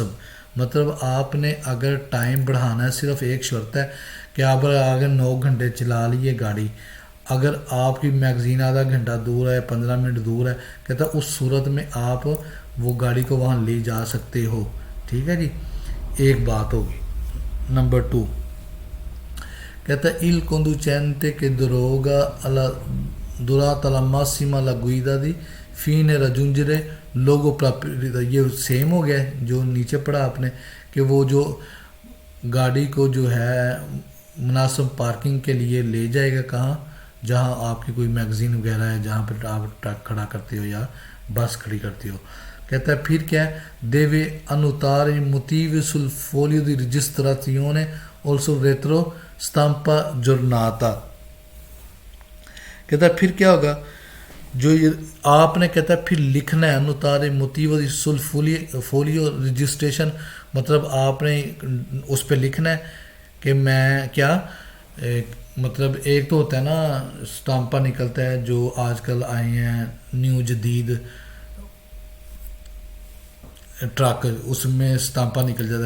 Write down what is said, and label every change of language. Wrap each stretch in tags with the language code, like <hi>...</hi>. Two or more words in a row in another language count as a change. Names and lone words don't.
<ur>مطلب آپ نے اگر ٹائم بڑھانا ہے، صرف ایک شرط ہے کہ آپ اگر 9 گھنٹے چلا لیے گاڑی، اگر آپ کی میگزین آدھا گھنٹہ دور ہے، 15 منٹ دور ہے، کہتا ہے اس صورت میں آپ وہ گاڑی کو وہاں لے جا سکتے ہو. ٹھیک ہے جی، ایک بات ہوگی. نمبر 2 کہتا ہے</ur> <it>il conducente che durante la massima la guida di fine raggiungere luogo proprio.</it> <ur>یہ سیم ہو گیا جو نیچے پڑھا آپ نے کہ وہ جو گاڑی کو جو ہے مناسب پارکنگ کے لیے لے جائے گا، کہاں؟ جہاں آپ کی کوئی میگزین وغیرہ ہے، جہاں پر آپ ٹرک کھڑا کرتے ہو یا بس کھڑی کرتے ہو. کہتا ہے پھر کیا ہے</ur> <it>deve annotare i motivi sul foglio di registrazione o sul retro stampa giornata.</it> <ur>کہتا ہے پھر کیا ہوگا جو آپ نے، کہتا ہے پھر لکھنا ہے</ur> <it>annotare motivo di sul foglio registration،</it> <ur>مطلب آپ نے اس پہ لکھنا ہے کہ میں کیا، مطلب ایک تو ہوتا ہے نا اسٹامپا نکلتا ہے جو آج کل آئے ہیں نیو جدید ٹرک، اس میں اسٹامپا نکل جاتا ہے.</ur>